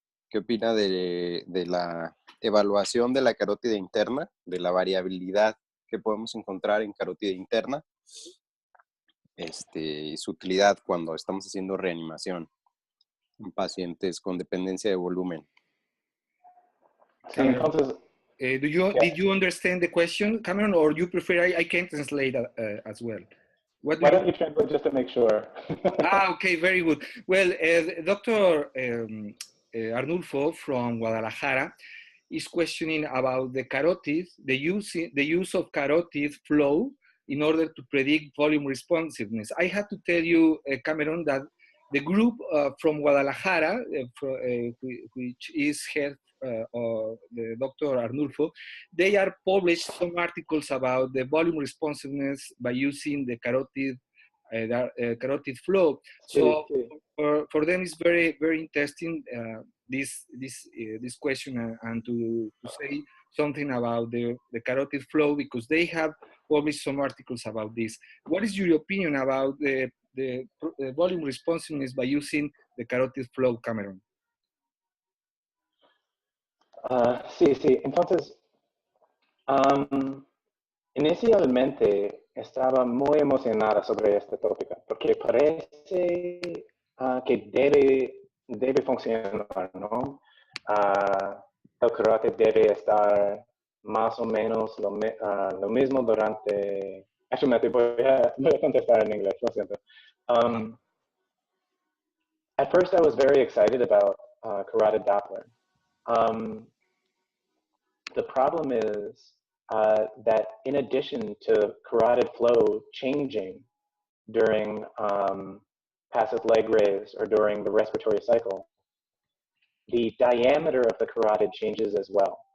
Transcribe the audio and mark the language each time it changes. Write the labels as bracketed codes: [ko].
[es] ¿Qué opina de la evaluación de la carótida interna, de la variabilidad que podemos encontrar en carótida interna y su utilidad cuando estamos haciendo reanimación en pacientes con dependencia de volumen? Sí, entonces, [en] did you understand the question, Cameron, or you prefer I can translate as well? Why don't you translate just to make sure? Okay, very good. Well, Dr. Arnulfo from Guadalajara is questioning about the carotid, the use of carotid flow in order to predict volume responsiveness. I have to tell you, Cameron, that The group from Guadalajara, which is head of the Dr. Arnulfo, they are published some articles about the volume responsiveness by using the carotid flow. So for them, it's very, very interesting this question and to say something about the carotid flow, because they have published some articles about this. What is your opinion about the volume responsiveness by using the carotid flow, Cameron? [es] Sí. Entonces, inicialmente estaba muy emocionada sobre este tópico, porque parece que debe funcionar, ¿no? El carótido debe estar más o menos lo mismo durante... Actualmente voy a contestar en inglés, lo siento. [en] At first I was very excited about carotid Doppler. The problem is that in addition to carotid flow changing during passive leg raise or during the respiratory cycle, the diameter of the carotid changes as well.